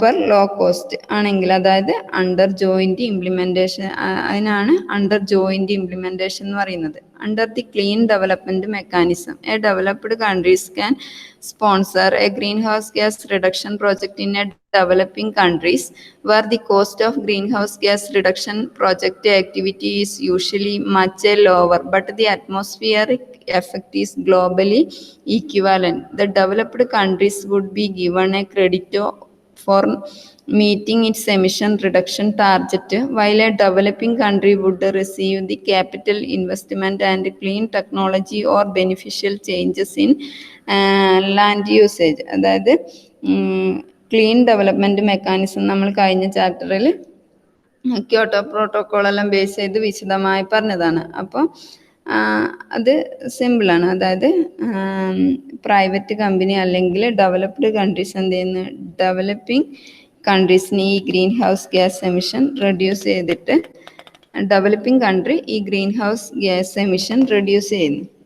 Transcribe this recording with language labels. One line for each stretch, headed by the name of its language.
Malayalam: Low cost ആണെങ്കിൽ, അതായത് under joint implementation, അതിനാണ് അണ്ടർ ജോയിന്റ് ഇംപ്ലിമെന്റേഷൻ എന്ന് പറയുന്നത്.
English: Under the clean development mechanism a developed countries can sponsor a greenhouse gas reduction project in a developing countries where the cost of greenhouse gas reduction project activity is usually much lower, but the atmospheric effect is globally equivalent. The developed countries would be given a credit for meeting its emission reduction target, while a developing country would receive the capital investment and clean technology or beneficial changes in land usage.
Malayalam: അതായത് clean development mechanism നമ്മൾ കഴിഞ്ഞ ചാപ്റ്ററിൽ Kyoto protocol എല്ലാം base ചെയ്ത് വിശദമായി പറഞ്ഞതാണ്. അപ്പോൾ അത് സിമ്പിളാണ്. അതായത് പ്രൈവറ്റ് കമ്പനി അല്ലെങ്കിൽ ഡെവലപ്ഡ് കൺട്രീസ് എന്ത് ചെയ്യുന്നു, ഡെവലപ്പിംഗ് കൺട്രീസിന് ഈ green house gas emission reduce ചെയ്തിട്ട്, ഡെവലപ്പിംഗ് കൺട്രി ഈ green house gas emission reduce ചെയ്യുന്നു.